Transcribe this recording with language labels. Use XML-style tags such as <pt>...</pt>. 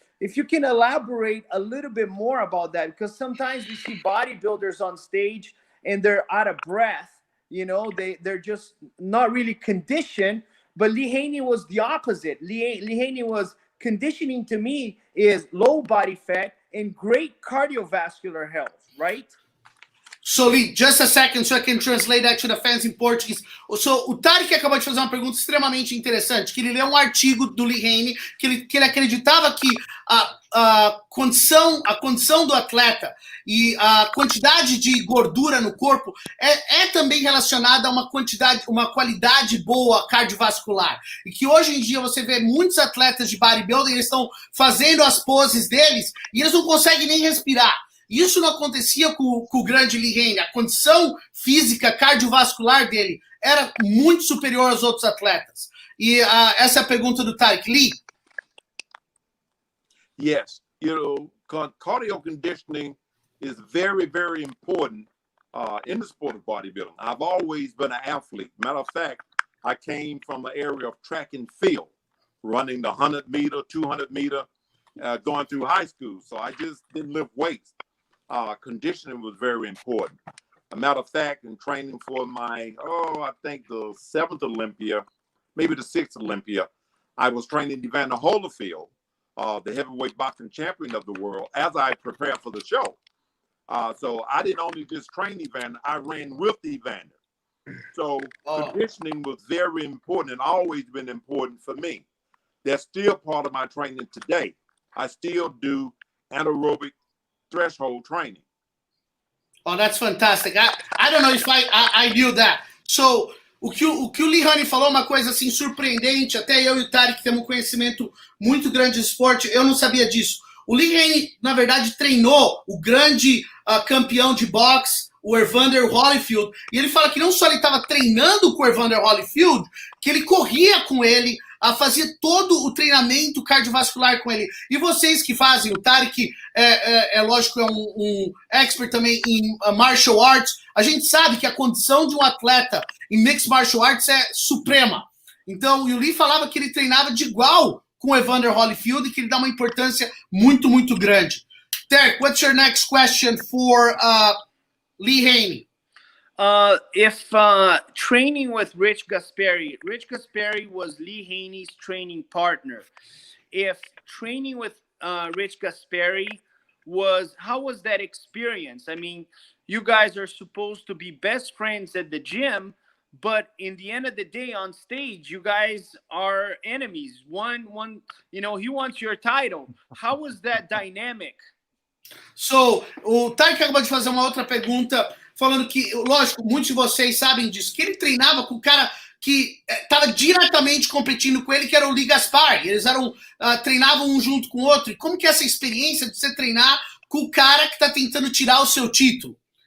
<en>If you can elaborate a little bit more about that, because sometimes we see bodybuilders on stage and they're out of breath, they're just not really conditioned. But Lee Haney was the opposite. Lee Haney was conditioning, to me, is low body fat and great cardiovascular health, right? So, Lee, just a second so I can translate that to the fans in Portuguese.</en> <pt>So, o Tarek acabou de fazer uma pergunta extremamente interessante, que ele leu um artigo do Lee Haney, que ele acreditava que a condição do atleta e a quantidade de gordura no corpo é também relacionada a uma qualidade boa cardiovascular. E que hoje em dia você vê muitos atletas de bodybuilding, eles estão fazendo as poses deles e eles não conseguem nem respirar. Isso não acontecia com o grande Lee Haney. A condição física cardiovascular dele era muito superior aos outros atletas. E essa é a pergunta do Tarek.</pt> <en>Lee? Yes, cardio conditioning is very, very important in the sport of bodybuilding. I've always been an athlete. Matter of fact, I came from the area of track and field, running the 100 meter, 200 meter, going through high school. So I just didn't lift weights. Conditioning was very important. A matter of fact, in training for my, I think the 7th Olympia, maybe the 6th Olympia, I was training Evander Holyfield, the heavyweight boxing champion of the world, as I prepared for the show. So I didn't only just train Evander, I ran with Evander. So conditioning was very important and always been important for me. That's still part of my training today. I still do anaerobic threshold training. Oh, that's fantastic. I don't know if I knew that.</en> <pt>So, o que o Lee Haney falou é uma coisa assim surpreendente, até eu e o Tarek temos um conhecimento muito grande de esporte, eu não sabia disso. O Lee Haney, na verdade, treinou o grande campeão de boxe, o Evander Holyfield, e ele fala que não só ele estava treinando com o Evander Holyfield, que ele corria com ele, fazia todo o treinamento cardiovascular com ele. E vocês que fazem, o Tarek lógico, é um expert também em martial arts, a gente sabe que a condição de um atleta em mixed martial arts é suprema. Então, o Lee falava que ele treinava de igual com o Evander Holyfield e que ele dá uma importância muito, muito grande.</pt> <en>Tarek, what's your next question for Lee Haney? If training with Rich Gasperi was Lee Haney's training partner. If training with Rich Gasperi how was that experience? I mean, you guys are supposed to be best friends at the gym, but in the end of the day on stage, you guys are enemies. One, he wants your title. How was that dynamic?</en> <pt>So, o Tarek acabou de fazer uma outra pergunta, falando que, lógico, muitos de vocês sabem disso, que ele treinava com o cara que estava diretamente competindo com ele, que era o Lee Gaspari. Eles treinavam um junto com o outro. E como que é essa experiência de você treinar com o cara que está tentando tirar o seu título?</pt>